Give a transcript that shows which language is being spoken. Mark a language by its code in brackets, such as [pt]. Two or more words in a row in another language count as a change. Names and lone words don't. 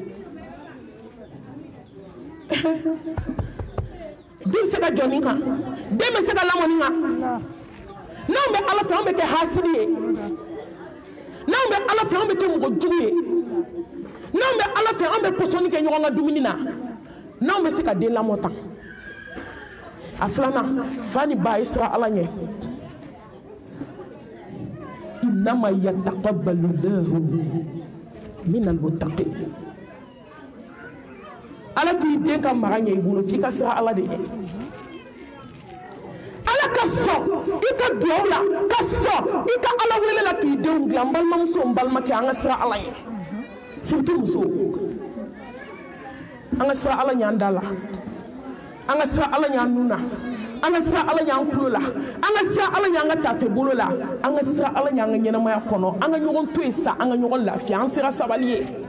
[bm] Den bɛ se ka jɔ nin kan den bɛ se ka lamɔ nin kan n'anw bɛ ala fɛ anw bɛ kɛ hasidi ye. N'anw bɛ ala fɛ anw bɛ kɛ mɔgɔ jugu ye n'anw bɛ ala fɛ anw bɛ pɔsɔnni kɛ ɲɔgɔn ka dumuni na n'anw bɛ se ka den lamɔ tan a filanan fa ni ba ye sira ala ɲɛ [ar] إنما يتقبل الله من المتقين [bm] ala k'i den ka mara ɲɛ i bolo f'i ka sira ala de ɲɛ ka sɔn i ka duwawu la ka sɔn i ka ala wele la k'i denw dilan n balimamuso n balimakɛ an ka sira ala ɲɛ surtout musow an ka sira ala ɲɛ an da la an ka sira ala ɲɛ an nun na an ka sira ala ɲɛ an tulo la an ka sira ala ɲɛ an ka tafe bolo la an ka sira ala ɲɛ an ka ɲɛnamaya kɔnɔ an ka ɲɔgɔn to yen sa an ka ɲɔgɔn lafiya an sera sabali ye